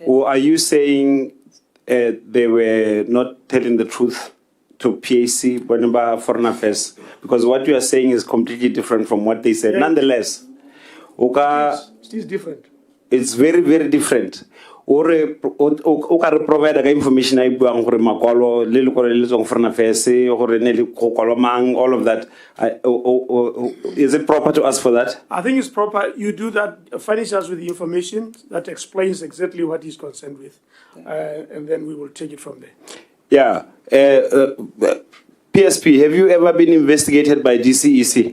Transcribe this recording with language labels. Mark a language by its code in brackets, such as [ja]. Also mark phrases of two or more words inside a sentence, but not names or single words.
[en] Or are you saying they were not telling the truth to PAC, Bonaba Foreign Affairs? Because what you are saying is completely different from what they said. Yeah. Nonetheless, it's different. It's very, very different. Or provide information [tn] I buang gore makwalo le le gore le tsong Foreign Affairs gore ne le kokolo mang, [en] all of that. Is it proper to ask for that? I think it's proper. You do that, furnish us with the information that explains exactly what he's concerned with, and then we will take it from there. Yeah. PSP, have you ever been investigated by DCEC?